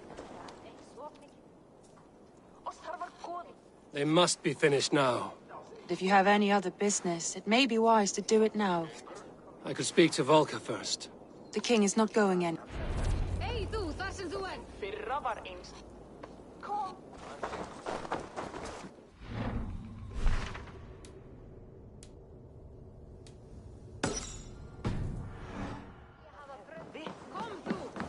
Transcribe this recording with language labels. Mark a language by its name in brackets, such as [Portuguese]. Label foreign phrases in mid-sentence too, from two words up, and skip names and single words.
[English] They must be finished now. If you have any other business, it may be wise to do it now. I could speak to Volker first. The king is not going in. [Icelandic] Hey, þú, þar sem þú ert! Kom þú!